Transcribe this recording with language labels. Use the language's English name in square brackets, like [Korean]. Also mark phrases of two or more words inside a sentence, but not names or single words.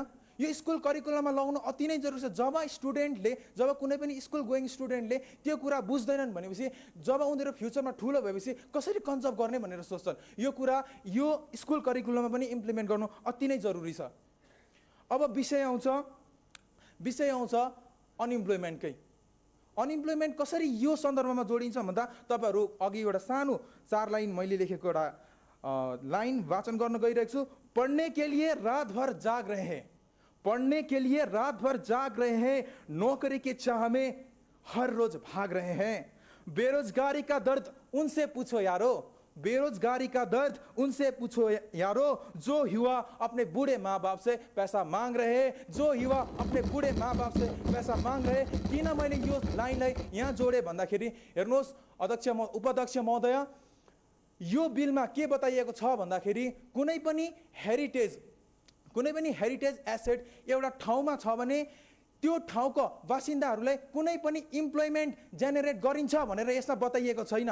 [Nepali] यो [English] school curriculumमा [Nepali] लगाउनु अति नै जरुरी छ। जब कुनै पनि [English] school going studentले [Nepali] त्यो कुरा बुझ्दैनन् भनेपछि, जब उनीहरू फ्युचरमा ठुलो भएपछि कसरी कन्जर्भ गर्ने भनेर सोच्छन्, यो कुरा यो [English] school curriculumमा [Nepali] पनि इम्प्लिमेन्ट गर्नु अति नै जरुरी छ। अब विषय आउँछ अनइम्प्लोइमेन्टकै। अनइम्प्लोइमेन्ट कसरी यो सन्दर्भमा जोडिन्छ भन्दा तपाईँहरू अघि एउटा सानो 4 लाइन मैले लेखेको एउटा लाइन वाचन गर्न गइरहेको छु। [Hindi] पढ्ने के लिए रात भर जाग रहे हैं, पढ़ने के लिए रात भर जाग रहे हैं, नौकरी के चाह में हर रोज भाग रहे हैं। बेरोजगारी का दर्द उनसे पूछो यारो, बेरोजगारी का दर्द उनसे पूछो यारो, जो युवा अपने बूढ़े माँ बाप से पैसा मांग रहे, जो युवा अपने बूढ़े माँ बाप से पैसा मांग रहे। [Nepali] किन मैले यो लाइनलाई यहाँ जोडे भन्दाखेरि, हेर्नुहोस् उपाध्यक्ष महोदय, यो बिलमा के बताइएको छ भन्दाखेरि कुनै पनि [English] heritage asset [Nepali] एउटा ठाउँमा छ भने त्यो ठाउँको बासिन्दाहरूलाई कुनै पनि [English] employment generate [Nepali] गरिन्छ भनेर यसमा बताइएको छैन।